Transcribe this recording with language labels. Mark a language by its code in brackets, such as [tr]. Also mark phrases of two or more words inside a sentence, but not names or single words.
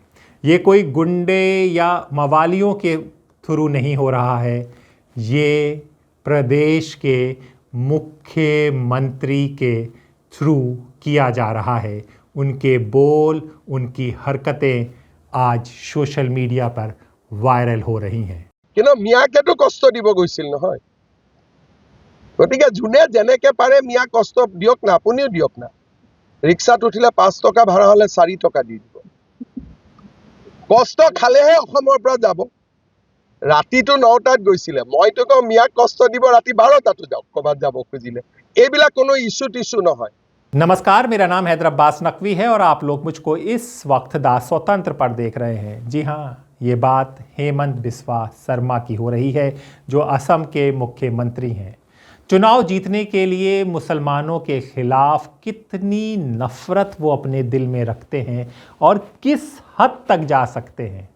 [hi] ये कोई गुंडे या मवालियों के थ्रू नहीं हो रहा है, ये प्रदेश के मुख्यमंत्री के थ्रू किया जा रहा है। उनके बोल, उनकी हरकतें आज [en] social media [hi] पर वायरल हो रही हैं। [as] কিন্তু মিয়াকে তো কষ্ট দিব গৈছিল নহয়, গতিকে যোনে যেনেকে পাৰে মিয়া কষ্ট দিয়ক না, আপুনিও দিয়ক না। ৰিক্সাত উঠিলে 5 টকা ভাড়া হলে 4 টকা দি দিব। কষ্ট খালেহে অসমৰ পৰা যাব। ৰাতিটো 9টাত গৈছিলে, মইতো কওঁ মিয়াক কষ্ট দিব, ৰাতি 12টাতো যাওক ক'ৰবাত যাব খুজিলে। এইবিলাক কোনো ইছ্যু নহয়। [hi] नमस्कार, मेरा नाम हैदर अब्बास नकवी है और आप लोग मुझको इस वक्त दा स्वतंत्र पर देख रहे हैं। जी हाँ, ये बात हेमंत बिस्व शर्मा की हो रही है, जो असम के मुख्यमंत्री हैं। चुनाव जीतने के लिए मुसलमानों के खिलाफ कितनी नफरत वो अपने दिल में रखते हैं और किस हद तक जा सकते हैं।